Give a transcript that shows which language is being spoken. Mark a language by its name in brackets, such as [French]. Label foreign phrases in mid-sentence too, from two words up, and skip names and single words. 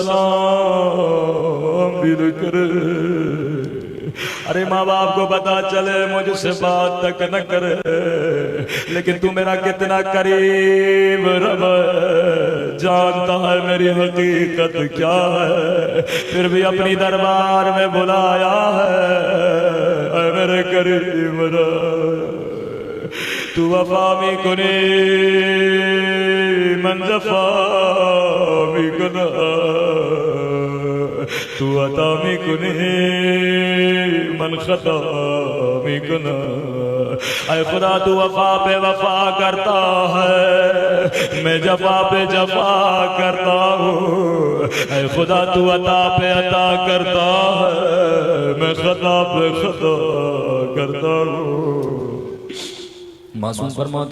[Urdu] سلام بھی نہ کرے ارے ماں باپ کو پتا چلے مجھ سے بات تک نہ کرے لیکن تو میرا کتنا قریب رب جانتا ہے میری حقیقت کیا ہے پھر بھی اپنی دربار میں بلایا ہے اے میرے قریب رب [Persian] تو وفا می کنی من جفا می کنا تو عطا می کنی من خطا می کنا [Urdu] اے خدا تو وفا پہ وفا کرتا ہے میں جفا پہ جفا کرتا ہوں اے خدا تو عطا پہ عطا کرتا ہے میں خطا پہ خطا کرتا ہوں معصوم فرماتے